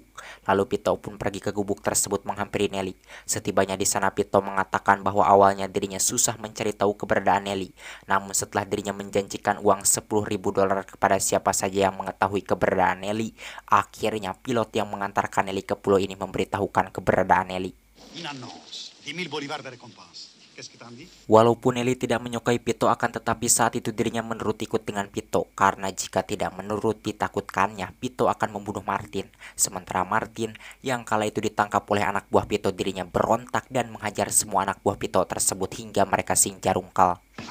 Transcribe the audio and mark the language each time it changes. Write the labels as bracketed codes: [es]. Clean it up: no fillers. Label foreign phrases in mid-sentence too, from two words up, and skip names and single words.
[id] Lalu Pito pun pergi ke gubuk tersebut menghampiri Nelly. Setibanya di sana Pito mengatakan bahwa awalnya dirinya susah mencari tahu keberadaan Nelly. Namun setelah dirinya menjanjikan uang $10.000 kepada siapa saja yang mengetahui keberadaan Nelly, akhirnya pilot yang mengantarkan Nelly ke pulau ini memberitahukan keberadaan Nelly. [fr] Une annonce. 10 000 bolivars de récompense. Qu'est-ce que t'en dis? [id] Walaupun Nelly tidak menyukai Pito, akan tetapi saat itu dirinya menurut ikut dengan Pito karena jika tidak menurut ditakutkannya Pito akan membunuh Martin. Sementara Martin yang kala itu ditangkap oleh anak buah Pito, dirinya berontak dan menghajar semua anak buah Pito tersebut hingga mereka singjarungkal.